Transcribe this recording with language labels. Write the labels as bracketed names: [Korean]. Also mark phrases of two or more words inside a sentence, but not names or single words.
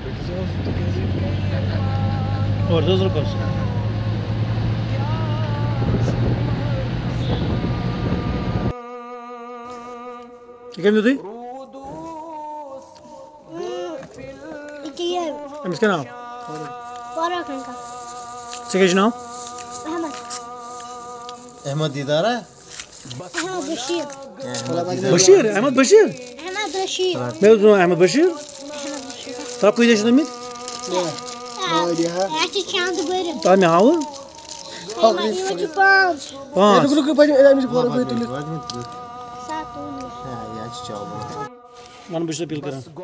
[Urdu] اور دوسروں کو کیا کہتے تھے [Kashmiri] امس کیا نام ژےٚ کیٛاہ چھُ ناو احمد دیدار بشیر احمد بشیر مےٚ اوس ناو احمد بشیر تۄہہِ کۭتیاہ چھِ تٔمِتۍ تۄہہِ مےٚ ہاوٕ پانٛژھ وَن بہٕ چھُس اپیٖل کران